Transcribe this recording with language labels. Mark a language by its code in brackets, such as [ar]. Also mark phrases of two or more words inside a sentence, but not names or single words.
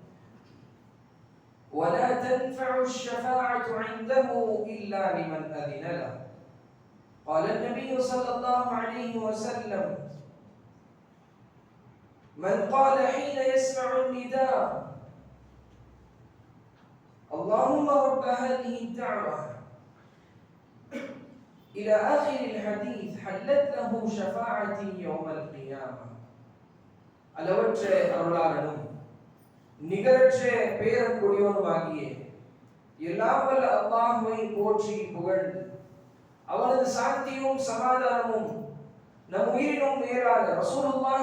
[ar] ولا تنفع الشفاعة عنده إلا لمن أذن له قال النبي صلى الله عليه وسلم من قال حين يسمع النداء اللهم رب هذه الدعوة إلى آخر الحديث حلت له شفاعتي يوم القيامة [ta] அளவற்ற அருளாளனும் நிகரற்ற பேரன்புடையோனுமாகிய எல்லாம் வல்ல அல்லாஹ்வை போற்றி புகழ்ந்து அவனது சாந்தியும் சமாதானமும் நம் உயிரினும் மேலான ரசூலுல்லாஹி